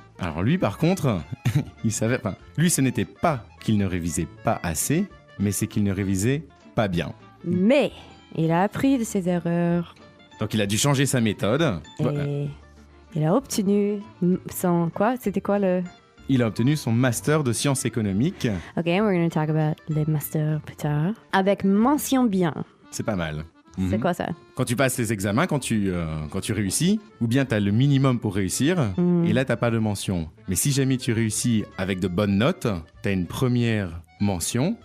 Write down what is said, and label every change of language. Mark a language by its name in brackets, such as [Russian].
[French] Alors lui, par contre, il savait... Enfin, lui, ce n'était pas qu'il ne révisait pas assez, mais c'est qu'il ne révisait pas bien. Mais il a appris de ses erreurs Donc il a dû changer sa méthode. et il a obtenu son... Quoi? C'était quoi le... Il a obtenu son master de sciences économiques. [English] Ok, we're going to talk about [French] les masters plus tard. Avec mention bien. C'est pas mal. C'est Mhm. quoi ça? Quand tu passes les examens, quand tu réussis, ou bien tu as le minimum pour réussir, Mhm. et là, tu pas de mention. Mais si jamais tu réussis avec de bonnes notes, tu as une première mention,